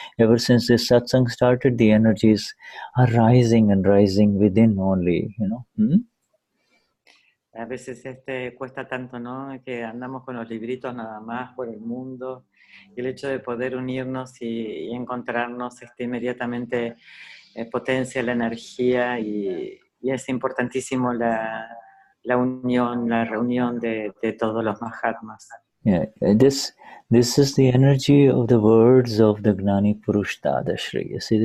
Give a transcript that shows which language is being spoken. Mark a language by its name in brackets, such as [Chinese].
[English] Ever since this satsang started, the energies are rising and rising within only, you know. [Spanish] A veces cuesta tanto, ¿no? Que andamos con los libritos nada más por el mundo, y el hecho de poder unirnos y encontrarnos inmediatamente potencia la energía, y es importantísimo la unión, la reunión de todos los Mahatmas. [English] Yeah, this is the energy of the words of the Gnani Purush Dadashri.